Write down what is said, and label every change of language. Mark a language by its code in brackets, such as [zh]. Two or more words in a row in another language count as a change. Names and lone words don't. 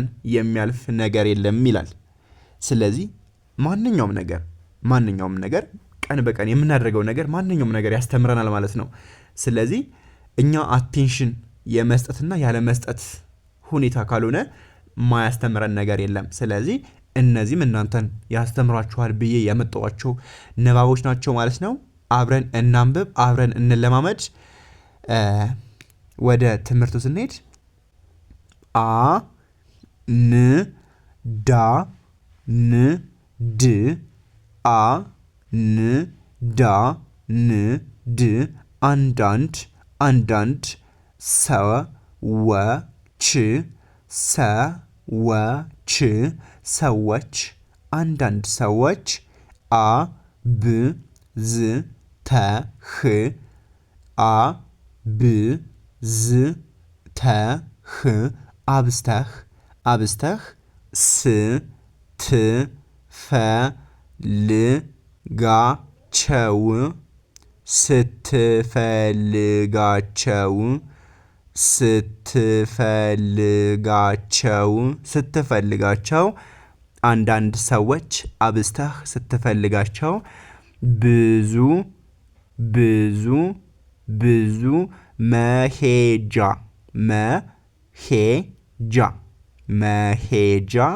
[am] የሚያልፍ ነገር የለም ይላል። ስለዚህ ማንኛውም ነገር ቀን በቀን የምናደርገው ነገር ማንኛውም ነገር ያስተምረናል ማለት ነው። ስለዚህ እኛ አቴንሽን የመስጠትና ያለ መስጠት ሁኔታ ካልሆነ ማያስተምረን ነገር የለም። ስለዚህ እነዚህም እናንተን ያስተምራችኋል ብዬ ያመጣኋቸው ንባቦች ናቸው ማለት ነው። አብረን እናንብብ፣ አብረን እንለማመድ። ወደ ትምህርቱ ስንሄድ አ ን ዳ ን ድ አ ን ዳ ን ድ አንዳንድ አንዳንድ ሰዎች ሰዎች ሰዎች አንዳንድ ሰዎች አ ብ ዝ ተ ህ አ ብ ዝ ተ ህ አብስተህ አብስተህ ስ ት ፈ ል ጋ ቸው ስትፈልጋቸው ስትፈልጋቸው አንዳንድ ሰዎች አብስተህ ስትፈልጋቸው ብዙ ብዙ ብዙ መሄጃ መሄጃ መሄጃ